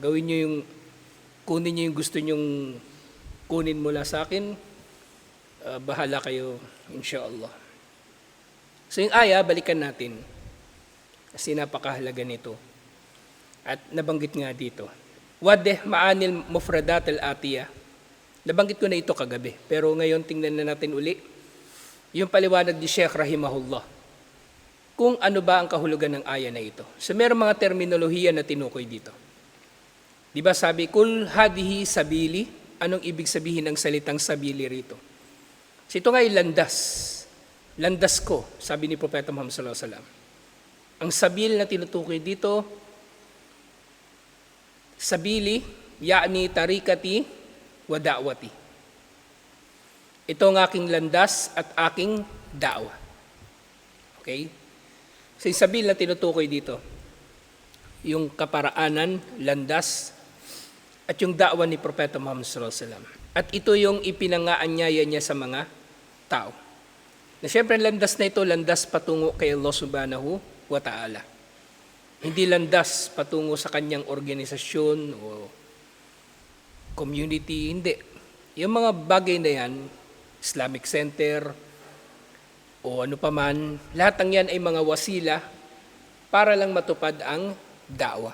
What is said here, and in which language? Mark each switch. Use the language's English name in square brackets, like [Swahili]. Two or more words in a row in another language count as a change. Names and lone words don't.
[Filipino] Gawin nyo yung, kunin nyo yung gusto nyong kunin mula sa akin, bahala kayo, inshallah. So yung aya, balikan natin. Kasi napakahalaga nito. At nabanggit nga dito. [Arabic] وضح معاني المفردات الآتية. [Filipino] Nabanggit ko na ito kagabi. Pero ngayon tingnan na natin uli. Yung paliwanag ni Sheikh Rahimahullah. Kung ano ba ang kahulugan ng aya na ito. So mayroong mga terminolohiya na tinukoy dito. Di ba sabi, [Arabic] قل هذه سبيلي. [Filipino] Anong ibig sabihin ng salitang sabili rito? So ito nga ay landas. Landas ko, sabi ni Propeta Muhammad [Arabic] صلى الله عليه وسلم. [Filipino] Ang sabil na tinutukoy dito, [Arabic] سبيلي، يعني طريقتي ودعوتي. [Filipino] Ito ang aking landas at aking da'wa. Okay? So yung sabil na tinutukoy dito, yung kaparaanan, landas, at yung da'wa ni Propeta Muhammad [Arabic] صلى الله عليه وسلم. [Filipino] At ito yung ipinangaanyaya niya sa mga tao. Na siyempre landas na ito, landas patungo kay [Arabic] الله سبحانه وتعالى. [Filipino] Hindi landas patungo sa kanyang organisasyon o community, hindi. Yung mga bagay na yan, Islamic Center o ano pa man, lahat ng yan ay mga wasila para lang matupad ang da'wa.